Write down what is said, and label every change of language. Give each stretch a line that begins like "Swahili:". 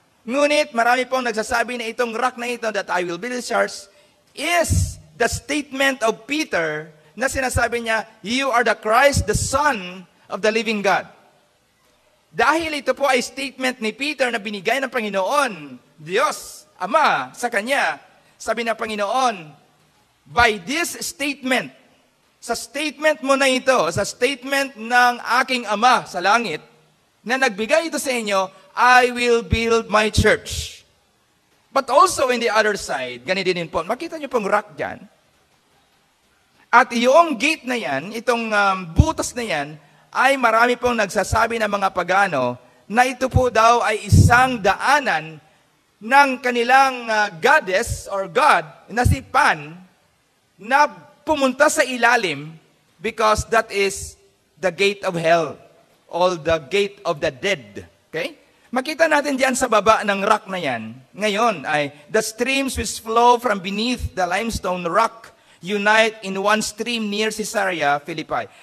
Filipino: Ngunit marami pong nagsasabi na itong rock na ito
English: that I will build a church is the statement of Peter
Filipino: na sinasabi niya,
English: you are the Christ, the Son of the living God.
Filipino: Dahil ito po ay statement ni Peter na binigay ng Panginoon, Diyos, Ama, sa Kanya, sabi ng Panginoon,
English: by this statement,
Filipino: sa statement mo na ito, sa statement ng aking Ama sa langit, na nagbigay ito sa inyo,
English: I will build my church. But also in the other side,
Filipino: ganito din po, makita niyo pong rock dyan. At yung gate na yan, itong butas na yan, ay marami pong nagsasabi ng mga pagano na ito po daw ay isang daanan ng kanilang goddess or God na si Pan na pumunta sa ilalim
English: because that is the gate of hell or the gate of the dead.
Filipino: Okay? Makita natin diyan sa baba ng rock na yan. Ngayon ay
English: the streams which flow from beneath the limestone rock unite in one stream near Caesarea Philippi.